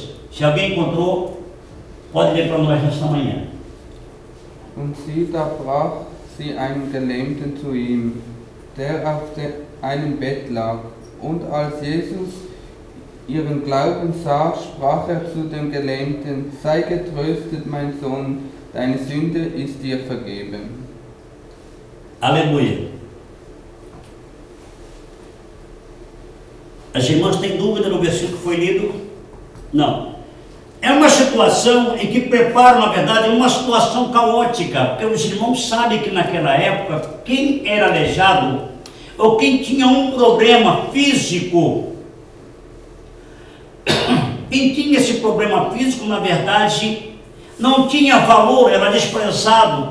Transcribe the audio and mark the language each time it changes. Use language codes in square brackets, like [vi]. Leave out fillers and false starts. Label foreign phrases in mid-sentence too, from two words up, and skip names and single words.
[pt] Se alguém encontrou, pode ler para nós nesta manhã. [de] Und sie, da brach sie einen Gelähmten zu ihm, der auf einem Bett lag. Und als Jesus ihren Glauben sah, sprach zu dem Gelähmten: Sei getröstet, mein Sohn, deine Sünde ist dir vergeben. [pt] Aleluia. As irmãs têm dúvida no versículo que foi lido? Não. É uma situação em que prepara, na verdade, uma situação caótica, porque os irmãos sabem que naquela época, quem era aleijado, ou quem tinha um problema físico, quem tinha esse problema físico, na verdade, não tinha valor, era desprezado.